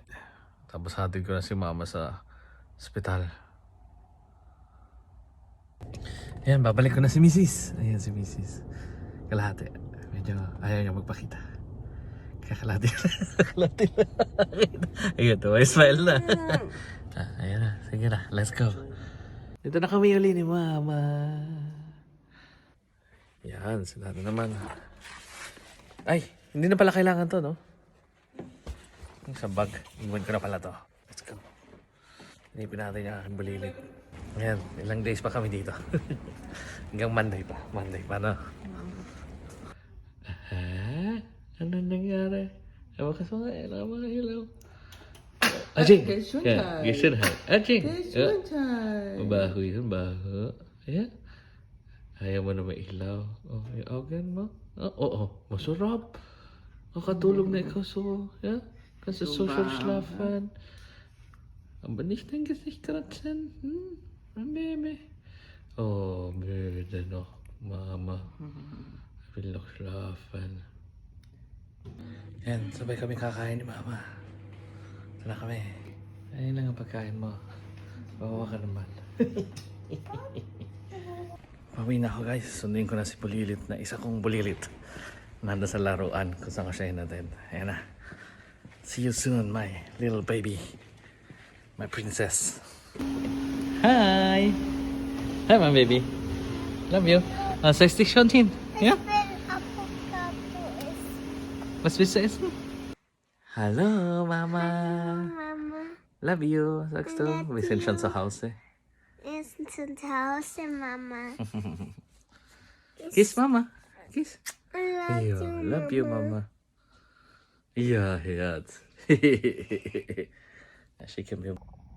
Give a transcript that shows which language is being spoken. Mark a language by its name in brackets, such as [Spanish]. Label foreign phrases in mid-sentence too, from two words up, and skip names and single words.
[Filipino] Tapos hatid ko na si Mama sa ospital. Ayan, babalik ko na si Mrs. Ayan si Mrs. Kalahati. Medyo ayaw niya magpakita. Kaya kalahati na. Ayan, may smile na. Ayan na. Sige na, [English] let's go. [Filipino] Dito na kami uli ni Mama. Yan, sila na naman. Ay, hindi na pala kailangan to, no? Sa bag. Iwan ko na pala to. [English] Let's go. [Filipino] Inipin natin yung aking bulilit. Ayan, ilang days pa kami dito. Hanggang Monday pa. Monday pa, no? Ano nangyari? Ewan ka sa mga ilaw. Ajing! [German] Gesundheit. Gesundheit. Ajing! Gesundheit. [Filipino] Mabaho yun, baho. Ayan. Ayaw mo na may ilaw. Oh, yung organ mo? Oo, masarap. Nakatulog na ikaw so, ja? [German] Kannst du so schön schlafen. Aber nicht dein Gesicht kratzen. Mein Baby. Oh, müde noch, Mama. Ich will noch schlafen. [Filipino] Yan, sabay kami kakain ni Mama. Ito na kami. Ayun lang ang pagkain mo. Bawa ka naman. Pauwi na ako guys. Sunduin ko na si Bulilit na isa kong Bulilit. Nanda sa laruan kung saan ko siya hinatid. Ayan na. [English] See you soon, my little baby. My princess. Hi! Hi, my baby. Love you. [German] Sagst dich schon hin? Ja? Ich will Avocado essen. Was willst du essen? Hallo, Mama. Mama, [English] Love you, [German] sagst du. Wir sind schon zu Hause. wir sind zu Hause, Mama. [English] Kiss, Mama. Kiss. I Ja, love you, [German] Mama. Ja, Herz. Ja, schicke mir.